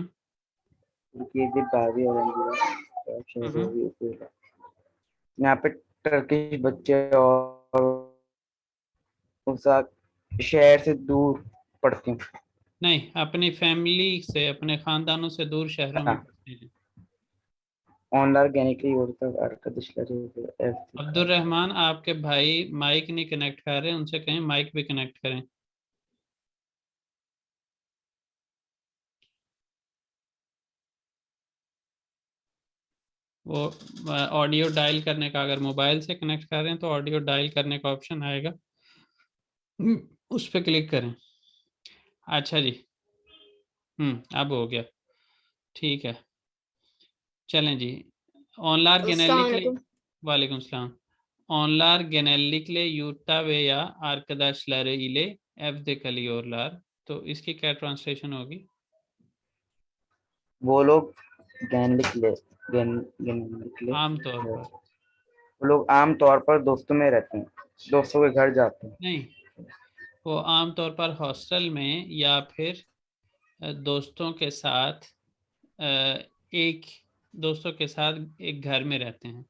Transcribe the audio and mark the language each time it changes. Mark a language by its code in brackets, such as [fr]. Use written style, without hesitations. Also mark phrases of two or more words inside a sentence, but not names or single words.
[hi] उनकी भी भाभी और हम्म यहाँ पे टर्किश बच्चे और शहर से दूर पढ़ती हूँ। नहीं, अपनी फैमिली से, अपने खानदानों से दूर शहरों में पढ़ते हैं। [tr] Onlar genellikle yurtta arkadaşları evde [hi] अब्दुल [tr] kalıyor. [hi] रहमान, आपके भाई माइक नहीं कनेक्ट कर रहे, उनसे कहें माइक भी कनेक्ट करें। वो [en] audio dial [hi] करने का, अगर मोबाइल से कनेक्ट कर रहे हैं तो [en] audio dial [hi] करने का ऑप्शन आएगा, उस पर क्लिक करें। अच्छा जी, अब हो गया, ठीक है। चलें जी। Onlar अस्सलाम [tr] genellikle [hi] वालेकुम। [tr] Valeyküm selam. Onlar genellikle yurtta veya arkadaşları ile evde kalıyorlar. [hi] तो इसकी क्या ट्रांसलेशन होगी? वो लोग genellikle आमतौर पर। वो लोग आम तौर पर दोस्तों में रहते हैं, दोस्तों के घर जाते हैं। नहीं, वो आमतौर पर हॉस्टल में या फिर दोस्तों के साथ एक दोस्तों के साथ एक घर में रहते हैं।